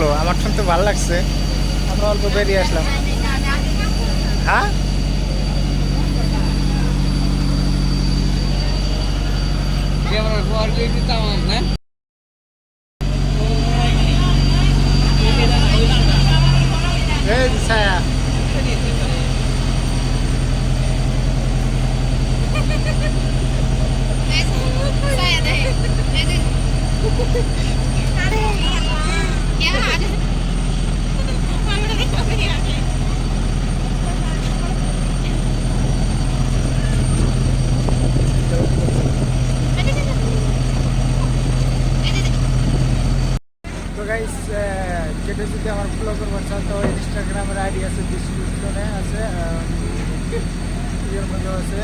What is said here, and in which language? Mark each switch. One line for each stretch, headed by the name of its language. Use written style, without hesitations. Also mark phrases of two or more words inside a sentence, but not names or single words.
Bangla: আমার শুনতে ভালো লাগছে। আমরা অল্প বেরিয়ে আসলাম। হ্যাঁ, ক্যামেরার কোয়ালিটি তামাম না? এই যে ছায়া।
Indonesian: Saya deh. Ya ada. Mana nih kopi ya?
Bangla: তো গাইস, যেটা যদি আমার ফলো করবার চান, তো ইনস্টাগ্রামের আইডি আছে, ডিসক্রিপশনে আছে, ভিডিওর মধ্যে আছে।